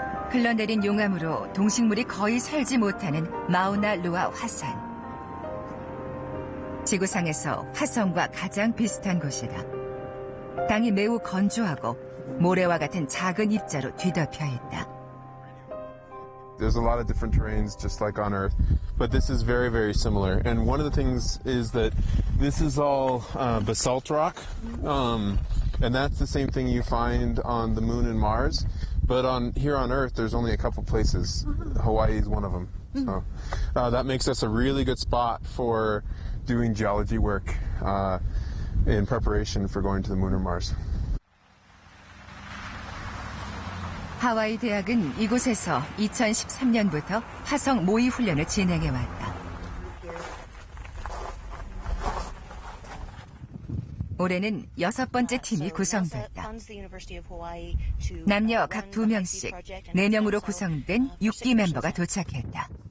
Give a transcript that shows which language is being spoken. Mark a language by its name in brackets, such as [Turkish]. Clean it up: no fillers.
[Korean] 흘러내린 용암으로 동식물이 거의 살지 못하는 마우나 로아 화산. 지구상에서 화성과 가장 비슷한 곳이다. 땅이 매우 건조하고 모래와 같은 작은 입자로 뒤덮여 있다. [English] There's a lot of different terrains just like on Earth, but this is very, very similar. And one of the things is that this is all basalt rock, and that's the same thing you find on the moon and Mars. But here on Earth, there's only a couple places. Hawaii is one of them. So that makes us a really good spot for doing geology work in preparation for going to the moon or Mars. [Korean] 하와이 대학은 이곳에서 2013년부터 화성 모의 훈련을 진행해왔다. 올해는 6번째 팀이 구성됐다. 남녀 각 2명씩 4명으로 구성된 6기 멤버가 도착했다.